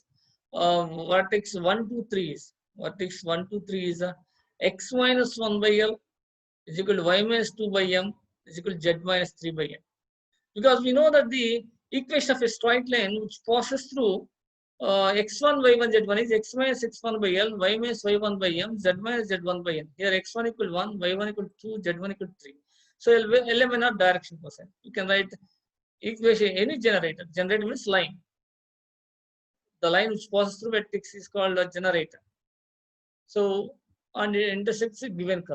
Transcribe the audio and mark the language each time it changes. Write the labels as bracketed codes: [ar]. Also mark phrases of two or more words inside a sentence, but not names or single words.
[en] Vertex 1, 2, 3 is vertex 1, 2, 3 is x minus 1 by L is equal to y minus 2 by M is equal to z minus 3 by M. Because we know that the equation of a straight line which passes through x1, y1, z1 is x minus x1 by L, y minus y1 by M, z minus z1 by N. Here x1 equal 1, y1 equal 2, z1 equal 3. So LMN are direction percent. You can write equation any generator. Generator means line. The line which passes through vertex is called a generator. So and it intersects a given curve.